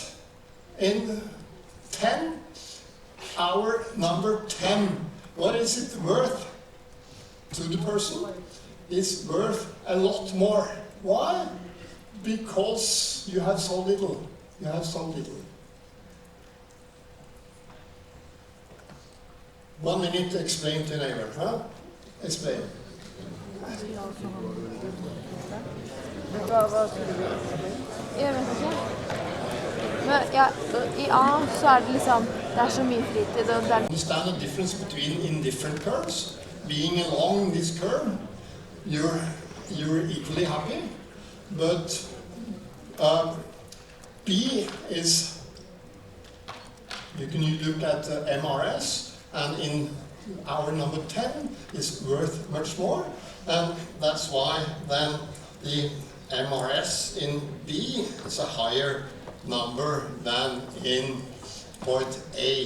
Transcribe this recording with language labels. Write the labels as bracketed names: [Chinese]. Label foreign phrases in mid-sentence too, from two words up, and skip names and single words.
[English] In 10, hour number 10, what is it worth to the person? is worth a lot more. Why? Because you have so little. You have so little. 1 minute to explain to neighbor, huh? Explain. [Norwegian] Jeg vet ikke. Men ja, i A så det liksom, det så mye fritid, og det [English] Understand the difference between indifferent curves. Being along this curve, you're equally happy, but B is, you can look at MRS, and in our number 10 is worth much more, and that's why then the MRS in B is a higher number than in point A.